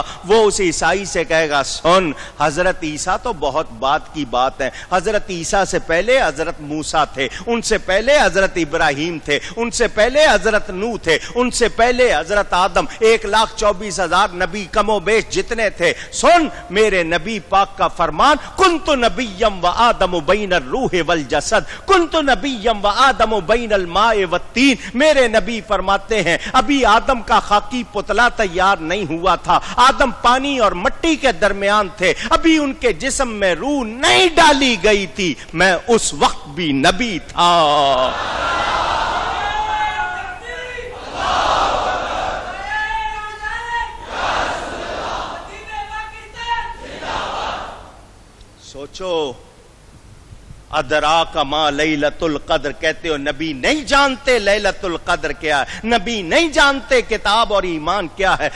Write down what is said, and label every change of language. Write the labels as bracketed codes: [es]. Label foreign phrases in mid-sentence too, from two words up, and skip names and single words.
[ur] وہ اس عیسائی سے کہے گا سن, حضرت عیسیٰ تو بہت بات کی بات ہے. حضرت عیسیٰ سے پہلے حضرت موسیٰ تھے, ان سے پہلے حضرت ابراہیم تھے, ان سے پہلے حضرت نوح تھے, ان سے پہلے حضرت آدم. 1,24,000 نبی کم و بیش جتنے تھے. سن میرے نبی پاک کا فرمان, [ar] کنت نبیم و آدم بین الروح والجسد, کنت نبیم و آدم بین الماء والتین. [ur] میرے نبی فرماتے ہیں ابھی آدم کا خاکی پتلا تیار نہیں ہوا تھا, آدم پانی اور مٹی کے درمیان تھے, ابھی ان کے جسم میں روح نہیں ڈالی گئی تھی, میں اس وقت بھی نبی تھا. سوچو, [ar] ادراک ما لیلۃ القدر [ur] کہتے ہو, نبی نہیں جانتے [ar] لیلۃ القدر [ur] کیا ہے, نبی نہیں جانتے کتاب اور ایمان کیا ہے.